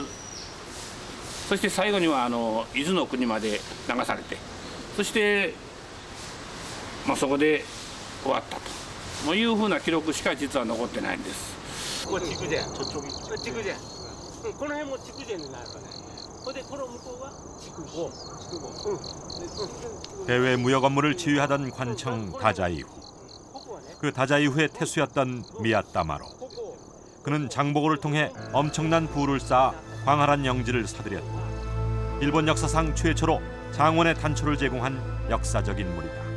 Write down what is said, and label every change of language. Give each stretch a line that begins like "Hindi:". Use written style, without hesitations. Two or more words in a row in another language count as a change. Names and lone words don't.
Japanese: そして最後には伊豆の国まで流されて、そして、そこで終わったというふうな記録しか実は残ってないんです。ここ筑前、筑前、この辺も筑前になるからね。これでこの向こうは筑後。
Korean: 대외 무역 업무를 지휘하던 관청 다자이후. 그 다자이후의 태수였던 미야타마로. 그는 장보고를 통해 엄청난 부를 쌓아 광활한 영지를 사들였다. 일본 역사상 최초로 장원의 단초를 제공한 역사적 인물이다.